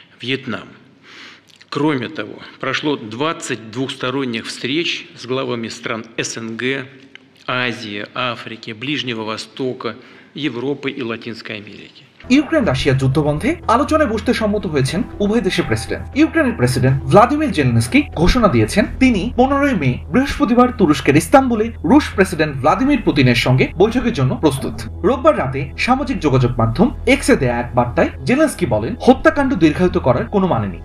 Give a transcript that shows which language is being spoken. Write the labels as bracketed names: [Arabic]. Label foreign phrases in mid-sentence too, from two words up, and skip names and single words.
[Russian] Вьетнам. Кроме того, прошло 20 двухсторонних встреч с главами стран СНГ, Азии, Африки, Ближнего Востока, Европы и Латинской Америки. [Bangla] ইউক্রেন রাশিয়া যুদ্ধ বন্ধে আলোচনায় বসতে সম্মত হয়েছেন উভয় দেশের প্রেসিডেন্ট। ইউক্রেনের প্রেসিডেন্ট ভ্লাদিমির জেলেনস্কি ঘোষণা দিয়েছেন তিনি 15 মে বৃহস্পতিবার তুরস্কের ইস্তাম্বুলে রুশ প্রেসিডেন্ট ভ্লাদিমির পুতিনের সঙ্গে বৈঠকের জন্য প্রস্তুত। রোববার রাতে সামাজিক যোগাযোগ মাধ্যম এক্সে দেয়া এক বার্তায় জেলেনস্কি বলেন, হত্যাকাণ্ড দীর্ঘায়িত করার কোনো মানে নেই।